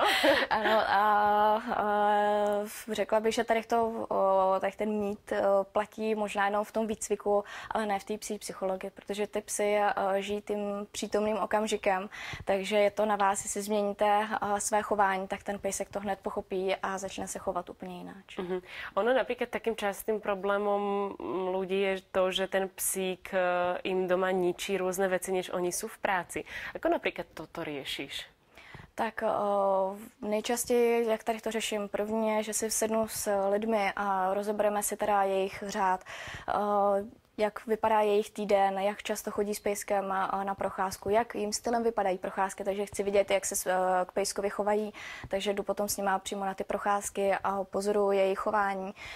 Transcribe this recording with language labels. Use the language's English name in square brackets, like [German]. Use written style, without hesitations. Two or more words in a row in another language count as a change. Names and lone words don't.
[Czech] Ano, a řekla bych, že tady ten mít platí možná jenom v tom výcviku, ale ne v té psí psychologii, protože ty psy žijí tím přítomným okamžikem, takže je to na vás, jestli změníte své chování, tak ten pejsek to hned pochopí a začne se chovat úplně jináč. [Slovak] Ono napríklad takým častým problémom ľudí je to, že ten psík im doma ničí rôzne veci, než oni sú v práci. Ako napríklad toto riešiš? [Czech] Tak nejčastěji, jak tady to řeším, první je, že si sednu s lidmi a rozebereme si teda jejich řád, jak vypadá jejich týden, jak často chodí s pejskem na procházku, jak jim stylem vypadají procházky, takže chci vidět, jak se k pejskovi chovají, takže jdu potom s nima přímo na ty procházky a pozoruju jejich chování,